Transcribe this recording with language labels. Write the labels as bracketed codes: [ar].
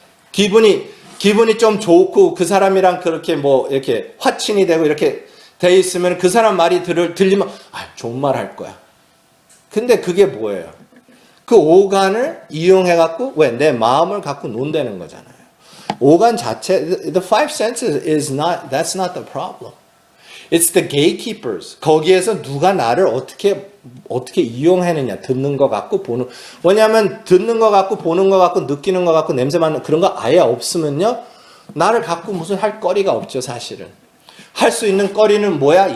[ko] 기분이 좀 좋고 그 사람이랑 그렇게 뭐 이렇게 화친이 되고 이렇게 돼 있으면 그 사람 말이 들리면 좋은 말 할 거야. 근데 그게 뭐예요? 그 오간을 이용해 갖고 왜? 내 마음을 갖고 논다는 거잖아요. 오간 자체, [en] the five senses that's not the problem. It's the gatekeepers. [ko] 거기에서 누가 나를 어떻게 이용하느냐. 듣는 거 갖고 보는. 왜냐하면 듣는 거 갖고 보는 거 갖고 느끼는 거 갖고 냄새 맡는 그런 거 아예 없으면요. 나를 갖고 무슨 할 거리가 없죠, 사실은. 할 수 있는 거리는 뭐야?